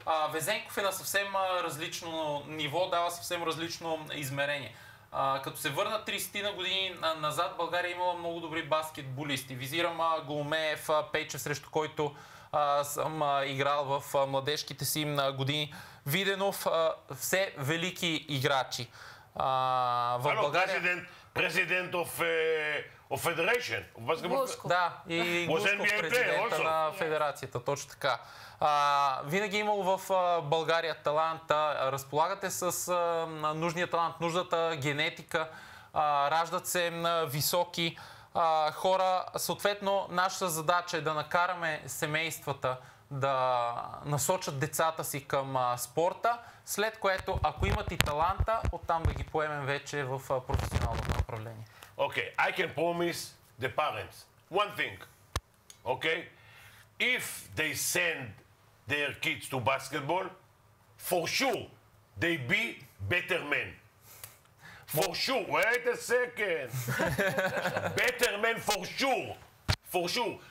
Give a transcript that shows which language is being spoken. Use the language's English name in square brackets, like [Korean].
[Bulgarian] Везенков е на съвсем различно ниво, дава съвсем различно измерение. Като се върна 30 години назад, България имала много добри баскетболисти. Визирам Голомеев, Пейчев, срещу който съм играл в младежките си години. Виденов, все велики играчи. В България... Президент [English] of Federation. [Bulgarian] Да, и Глушков, президента на федерацията, точно така. Винаги е имало в България талант. Разполагате с нужния талант, нуждата генетика, раждат се високи хора. Съответно, нашата задача е да накараме семействата да насочат децата си към спорта, след което, ако имат и таланта, оттам да ги поемем вече в професионалното направление. [English] Okay, I can promise the parents one thing, okay? If they send their kids to basketball, for sure they be better men. For sure. Wait a second. Better men for sure. For sure.